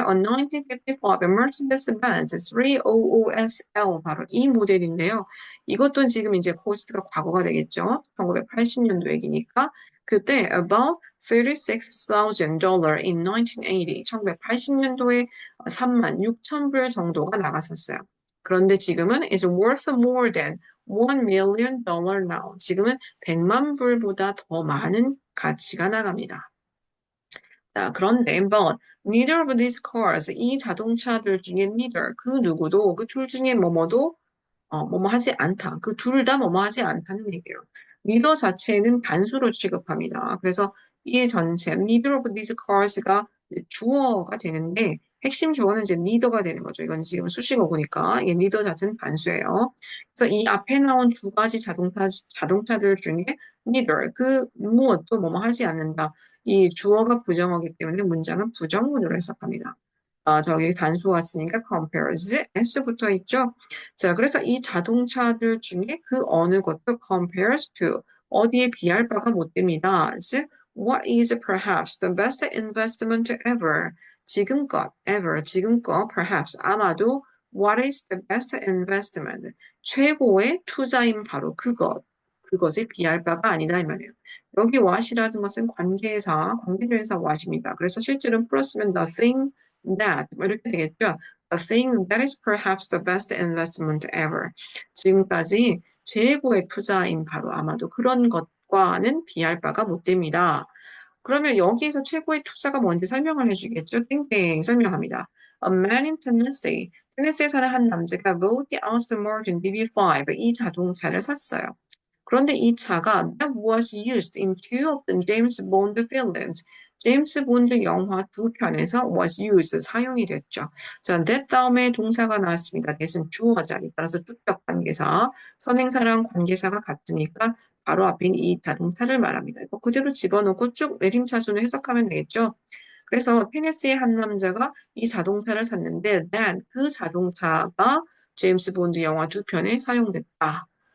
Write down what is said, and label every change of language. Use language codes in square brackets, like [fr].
[en] A 1955 Mercedes-Benz 300SL [ko] 바로 이 모델인데요. 이것도 지금 이제 코스트가 과거가 되겠죠. 1980년도 얘기니까 그때 [en] about $36,000 in 1980 [ko] 1980년도에 3만 6천 불 정도가 나갔었어요. 그런데 지금은 [en] is worth more than $1 million now. [ko] 지금은 100만 불보다 더 많은 가치가 나갑니다. 자, 그런데 [en] but neither of these cars [ko] 이 자동차들 중에 neither 그 누구도 그 둘 중에 뭐뭐도 뭐뭐 하지 않다. 그 둘 다 뭐뭐 하지 않다는 얘기예요. neither 자체는 단수로 취급합니다. 그래서 이 전체 neither of these cars가 주어가 되는데 핵심 주어는 이제 neither가 되는 거죠. 이건 지금 수식어보니까 이 neither 자체는 단수예요. 그래서 이 앞에 나온 두 가지 자동차들 중에 neither 그 무엇도 뭐뭐 하지 않는다. 이 주어가 부정어기 때문에 문장은 부정문으로 해석합니다. 저기 단수가 쓰니까 compares, s 붙어 있죠. 자, 그래서 이 자동차들 중에 그 어느 것도 [en] compares to [ko] 어디에 비할 바가 못 됩니다. [en] 즉, what is perhaps the best investment ever? [ko] 지금껏, ever, 지금껏, perhaps, 아마도 [en] what is the best investment? [ko] 최고의 투자인 바로 그것에 비할 바가 아니다 이 말이에요. 여기 what이라는 것은 관계사, 관계대명사 what입니다. 그래서 실제로는 풀었으면 the thing that 뭐 이렇게 되겠죠. [en] The thing that is perhaps the best investment ever. [ko] 지금까지 최고의 투자인 바로 아마도 그런 것과는 비할 바가 못 됩니다. 그러면 여기에서 최고의 투자가 뭔지 설명을 해주겠죠. 땡땡 설명합니다. [en] A man in Tennessee. [ko] 테네시에 사는 한 남자가 [en] bought the Aston Martin DB5 [ko] 이 자동차를 샀어요. 그런데 이 차가 [en] that was used in two of the James Bond films. [ko] 제임스 본드 영화 두 편에서 was used 사용이 됐죠. 자, that 다음에 동사가 나왔습니다. that은 주어 자리 따라서 주격 관계사, 선행사랑 관계사가 같으니까 바로 앞인 이 자동차를 말합니다. 이거 그대로 집어넣고 쭉 내림차순을 해석하면 되겠죠. 그래서 테네시의 한 남자가 이 자동차를 샀는데 that 그 자동차가 제임스 본드 영화 두 편에 사용됐다.